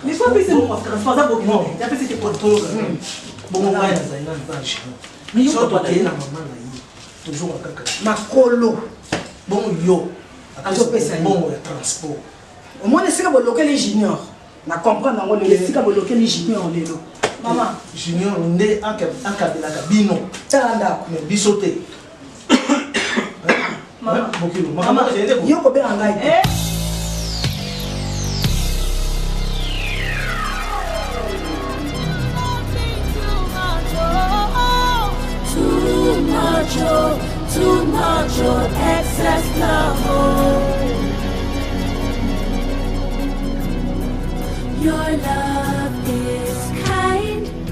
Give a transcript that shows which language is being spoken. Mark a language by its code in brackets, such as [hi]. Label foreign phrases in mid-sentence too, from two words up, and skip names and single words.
[ln] makolo bongo yo azopesa bongo ya transport omona esika bolokeli Junior na comprendre yango lelo esika bolokeli Junior lelo mama Junior nde akabelaka bino tala ndako me biso te yo kobenga ngai te [en] too much, excess love. Your love is kind.